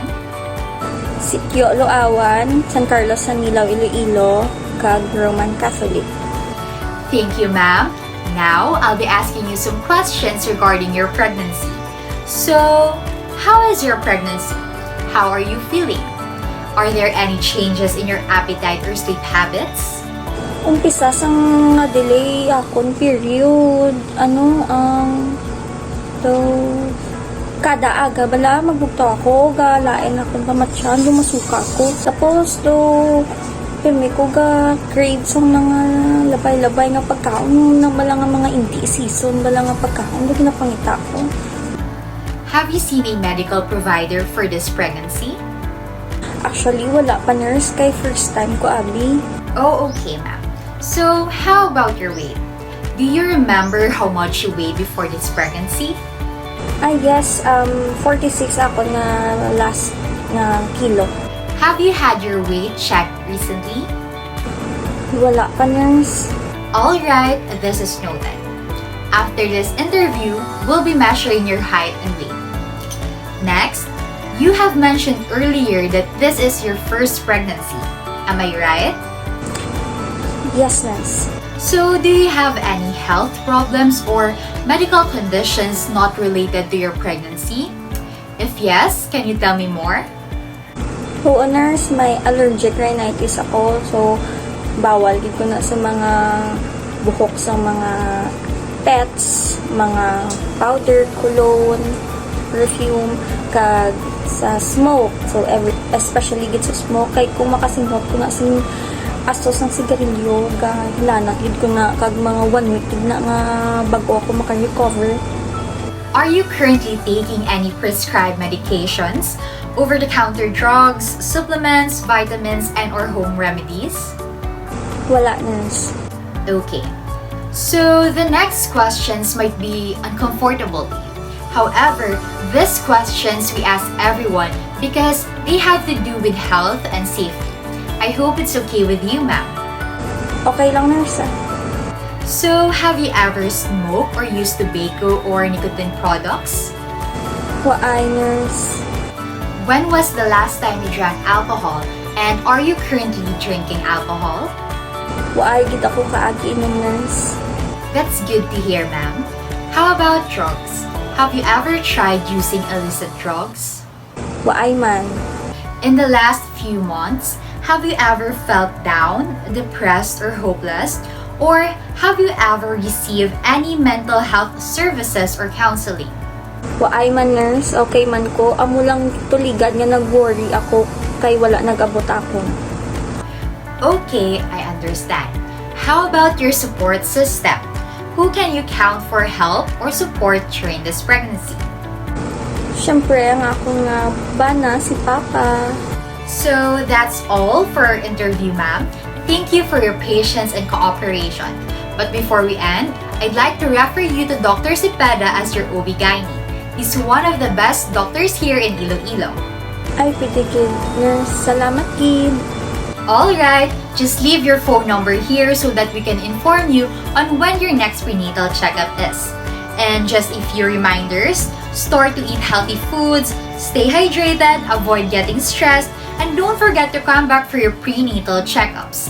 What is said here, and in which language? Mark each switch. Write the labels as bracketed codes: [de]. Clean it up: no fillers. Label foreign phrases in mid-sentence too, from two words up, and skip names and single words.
[hil] Sitio Loawan, San Carlos, San Nilaw, Iloilo, kag Roman Catholic. [en] Thank you, ma'am. Now, I'll be asking you some questions regarding your pregnancy. So, how is your pregnancy? How are you feeling? Are there any changes in your appetite or sleep habits? [hil] Umpisa sang na-delay akong period. Kada aga bala magbukto ako, galain akong pamatyan, lumasuka ako. Tapos pimi ko crave sang nga labay-labay nga pagkaon na bala nga mga hindi season, bala nga pagkaon, hindi napangita ko. [en] Have you seen a medical provider for this pregnancy? Actually, [hil] wala pa nurse, kay [en] first time [hil] ko, abi. [en] Oh, okay, ma'am. So, how about your weight? Do you remember how much you weighed before this pregnancy? I guess, [hil] 46 ako na last na kilo. [en] Have you had your weight checked recently? [hil] Wala pa, nurse. [en] Alright, this is noted. After this interview, we'll be measuring your height and weight. Next, you have mentioned earlier that this is your first pregnancy. Am I right? Yes, nurse. So, do you have any health problems or medical conditions not related to your pregnancy? If yes, can you tell me more? [hil] Oo, nurse, may [en] allergic rhinitis [hil] ako. So, bawal gid ko na sa mga buhok sa mga pets, mga powder, cologne, perfume, kag sa smoke. So, especially gid sa smoke, kay kung makasinghot ko na sa astos ng sigarilyo, hilana gid ko na kag mga 1 week gid na nga bago ako maka-recover. [en] Are you currently taking any prescribed medications, over-the-counter drugs, supplements, vitamins, and or home remedies? [hil] Wala, nurse. [en] Okay. So, the next questions might be uncomfortable to you. However, these questions we ask everyone because they have to do with health and safety. I hope it's okay with you, ma'am. [hil] Okay lang, nurse. [en] So, have you ever smoked or used tobacco or nicotine products? [hil] Waay, nurse. [en] When was the last time you drank alcohol? And are you currently drinking alcohol? [hil] Waay gid ako kaagi inom, nurse. [en] That's good to hear, ma'am. How about drugs? Have you ever tried using illicit drugs? [hil] Waay man. [en] In the last few months, have you ever felt down, depressed, or hopeless? Or have you ever received any mental health services or counseling? [hil] Waay man, nurse. Okay man ko. Amo lang tuligan nga nag-worry ako kay wala nag-abot ako. [en] Okay, I understand. How about your support system? who can you count for help or support during this pregnancy? [hil] Siyempre, ang akong bana, si Papa. [en] So that's all for our interview, ma'am. Thank you for your patience and cooperation. But before we end, I'd like to refer you to Dr. Cepeda as your OB-GYN. He's one of the best doctors here in Iloilo. [hil] Ay, pwede gid, nurse. Salamat, kid. [en] Alright, just leave your phone number here so that we can inform you on when your next prenatal checkup is. And just a few reminders, start to eat healthy foods, stay hydrated, avoid getting stressed, and don't forget to come back for your prenatal checkups.